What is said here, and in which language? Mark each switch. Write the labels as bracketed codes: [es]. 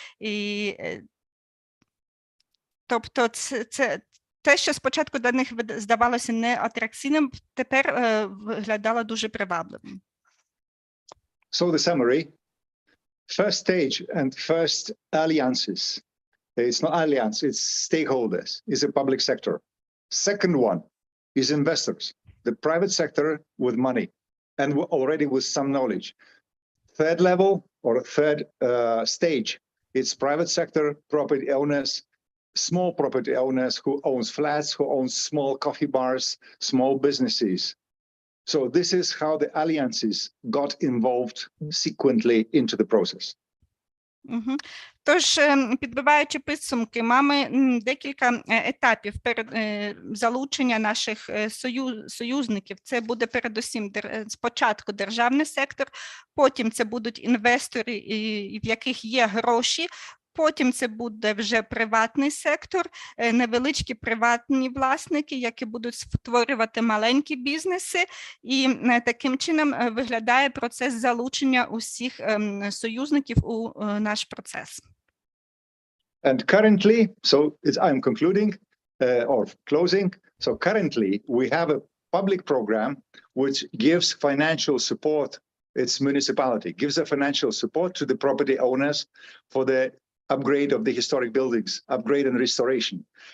[uk] І, тобто те, що спочатку для них здавалося неатракційним, тепер виглядало дуже привабливим. [en] So the summary, First stage and first alliances. It's not alliance, it's stakeholders, is the public sector. Second one is investors, the private sector with money and already with some knowledge. Third level or third stage, it's private sector, property owners, small property owners who owns flats, who owns small coffee bars, small businesses. So this is how the alliances got involved sequentially into the process. [uk] Тож, підбиваючи підсумки, маємо декілька етапів залучення наших союзників. Це буде передусім спочатку державний сектор, потім це будуть інвестори, в яких є гроші, потім це буде вже приватний сектор, невеличкі приватні власники, які будуть створювати маленькі бізнеси, і таким чином виглядає процес залучення усіх союзників у наш процес. [en] And currently, so I'm concluding or closing. So currently we have a public program which gives financial support, its municipality, gives a financial support to the property owners for the upgrade of the historic buildings, upgrade and restoration.